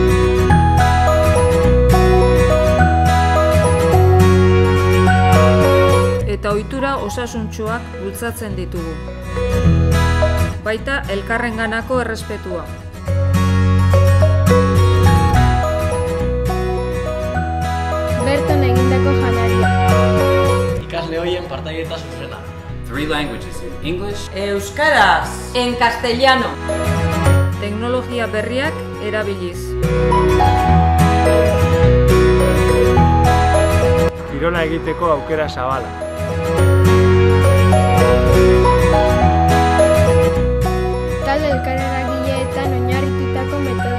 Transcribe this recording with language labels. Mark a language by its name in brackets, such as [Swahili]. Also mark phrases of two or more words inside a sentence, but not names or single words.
[Basque] Eta ohitura osasuntsuak bultzatzen ditugu. Baita elkarrenganako errespetua. Berton egindako janaria. Ikasle horien partaieta zuzena. [English] 3 languages in English, [Spanish] euskaraz, en castellano. [Basque] Teknologia berriak erabiliz. Kirola egiteko aukera zabala. Talde elkarreragileetan oinarritutako metodologia.